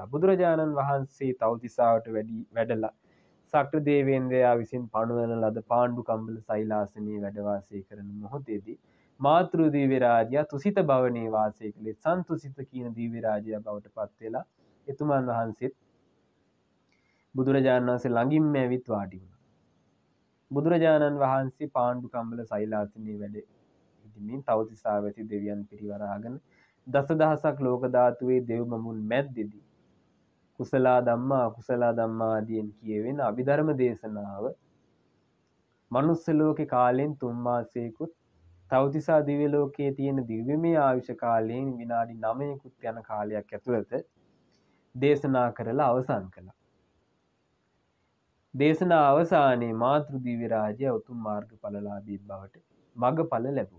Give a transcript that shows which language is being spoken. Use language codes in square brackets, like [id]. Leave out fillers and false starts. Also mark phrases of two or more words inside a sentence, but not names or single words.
[si] බුදුරජාණන් වහන්සේ තව්තිසාවට වැඩලා සක්‍ර දේවේන්ද්‍රයා විසින් පණවන ලද පාණ්ඩු කම්බල සෛලාසනයේ වැඩ වාසය කරන මොහොතේදී මාතෘ දිව්‍ය රාජයා තුසිත භවනේ වාසය කළේ සන්තුසිත කියන දිව්‍ය රාජයා බවට පත් වෙලා එතුමන් වහන්සේත් බුදුරජාණන් වහන්සේ ළඟින්ම ඇවිත් වාඩි වුණා. බුදුරජාණන් වහන්සේ පාණ්ඩු කම්බල සෛලාසනයේ වැඩ ඉදිමින් තව්තිසා වැසි දෙවියන් පිරිවරාගෙන දසදහසක් ලෝක ධාතුවේ දෙව් බඹුන් මැද්දේදී [pi] කුසලා ධම්මා අකුසලා ධම්මා [si] ආදීන් කියවෙන අභිධර්ම දේශනාව මනුස්ස ලෝකේ කාලෙන් 3 මාසයකුත් තව්තිසා දිව්‍ය ලෝකයේ තියෙන දිව්‍යමය ආයුෂ කාලයෙන් විනාඩි 9කුත් යන කාලයක් ඇතුළත දේශනා කරලා අවසන් කළා. දේශනා අවසානයේ මාතෘ දිව්‍ය රාජ්‍ය උතුම් මාර්ගඵලලාභී බවට මගඵල ලැබුවා.